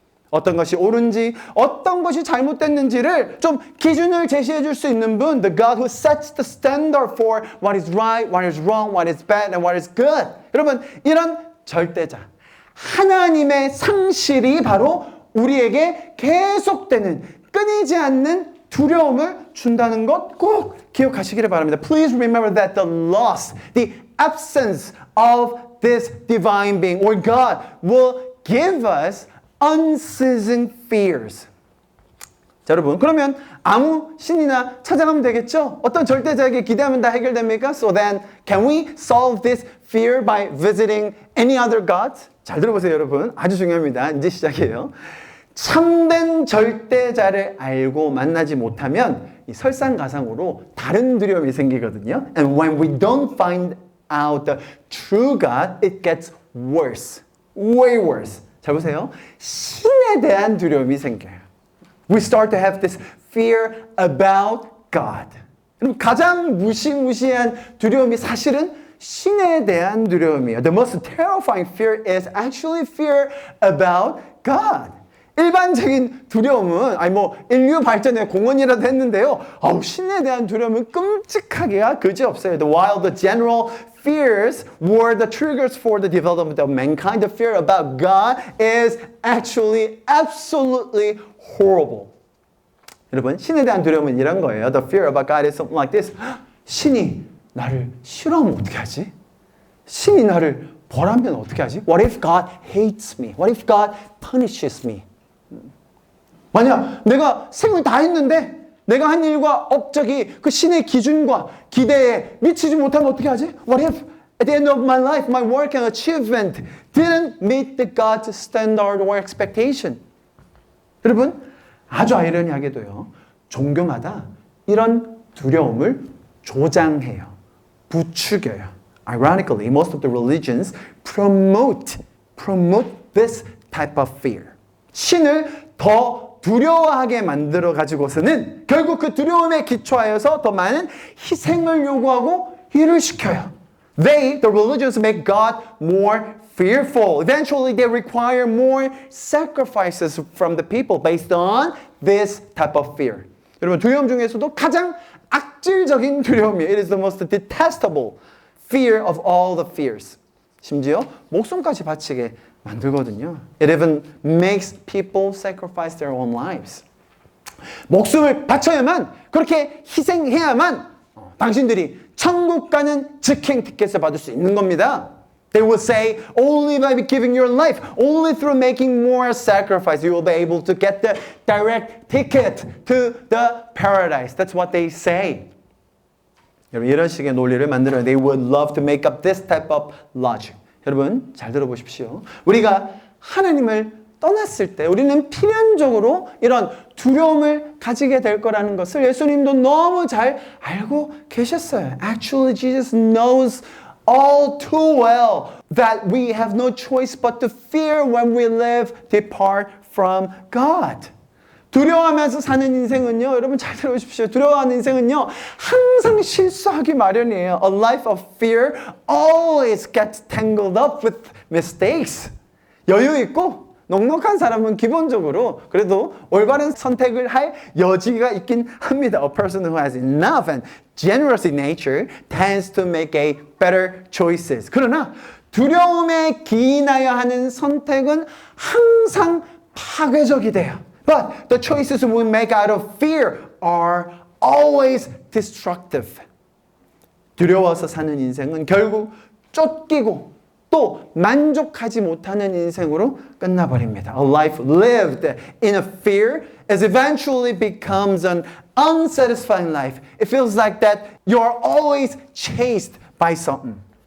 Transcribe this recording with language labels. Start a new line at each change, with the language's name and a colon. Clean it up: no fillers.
Korean: 어떤 것이 옳은지, 어떤 것이 잘못됐는지를 좀 기준을 제시해 줄 수 있는 분,
English: the God who sets the standard for what is right, what is wrong, what is bad, and what is good.
Korean: 여러분, 이런 절대자, 하나님의 상실이 바로 우리에게 계속되는, 끊이지 않는 두려움을 준다는 것 꼭 기억하시기를 바랍니다.
English: Please remember that the loss, the absence of this divine being or God will give us unceasing fears.
Korean: 자, 여러분, 그러면 아무 신이나 찾아가면 되겠죠? 어떤 절대자에게 기대하면 다 해결됩니까?
English: So then, can we solve this fear by visiting any other gods?
Korean: 잘 들어보세요, 여러분. 아주 중요합니다. 이제 시작이에요. 참된 절대자를 알고 만나지 못하면 이 설상가상으로 다른 두려움이 생기거든요.
English: And when we don't find out the true God, it gets worse. Way worse.
Korean: 잘 보세요. 신에 대한 두려움이 생겨요.
English: We start to have this fear about God.
Korean: 가장 무시무시한 두려움이 사실은 신에 대한 두려움이에요.
English: The most terrifying fear is actually fear about God.
Korean: 일반적인 두려움은 인류 발전의 공헌이라도 했는데요. 신에 대한 두려움은 끔찍하기가 그지없어요.
English: While the general fears were the triggers for the development of mankind, the fear about God is actually absolutely horrible.
Korean: 여러분, 신에 대한 두려움은 이런 거예요.
English: The fear about God is something like this.
Korean: 신이 나를 싫어하면 어떻게 하지? 신이 나를 벌하면 어떻게 하지?
English: What if God hates me? What if God punishes me?
Korean: 만약 내가 생을 다 했는데 내가 한 일과 업적이 그 신의 기준과 기대에 미치지 못하면 어떻게 하지?
English: What if at the end of my life my work and achievement didn't meet the God's standard or expectation?
Korean: 여러분, 아주 아이러니하게도요. 종교마다 이런 두려움을 조장해요. 부추겨요.
English: Ironically, most of the religions promote this type of fear.
Korean: 신을 더 두려워하게 만들어 가지고서는 결국 그 두려움에 기초하여서 더 많은 희생을 요구하고 일을 시켜요.
English: The religions make God more fearful. Eventually, they require more sacrifices from the people based on this type of fear.
Korean: 여러분, 두려움 중에서도 가장 악질적인 두려움이에요.
English: It is the most detestable fear of all the fears.
Korean: 심지어 목숨까지 바치게 만들거든요.
English: It even makes people sacrifice their own lives.
Korean: 목숨을 바쳐야만, 그렇게 희생해야만 당신들이 천국 가는 직행 티켓을 받을 수 있는 겁니다.
English: They will say, only by giving your life, only through making more sacrifice, you will be able to get the direct ticket to the paradise. That's what they say.
Korean: 여러분, 이런 식의 논리를 만들어요.
English: They would love to make up this type of logic.
Korean: 여러분, 잘 들어보십시오. 우리가 하나님을 떠났을 때 우리는 필연적으로 이런 두려움을 가지게 될 거라는 것을 예수님도 너무 잘 알고 계셨어요.
English: Actually, Jesus knows all too well that we have no choice but to fear when we live depart from God.
Korean: 두려워하면서 사는 인생은요, 여러분 잘 들어보십시오. 두려워하는 인생은요, 항상 실수하기 마련이에요.
English: A life of fear always gets tangled up with mistakes.
Korean: 여유 있고 넉넉한 사람은 기본적으로 그래도 올바른 선택을 할 여지가 있긴 합니다.
English: A person who has enough and generous in nature tends to make a better choices.
Korean: 그러나 두려움에 기인하여 하는 선택은 항상 파괴적이 돼요.
English: But the choices we make out of fear are always destructive.
Korean: 두려워서 사는 인생은 결국 쫓기고 또 만족하지 못하는 인생으로 끝나버립니다.
English: A life lived in a fear is eventually becomes an unsatisfying life. It feels like that you're always chased by something.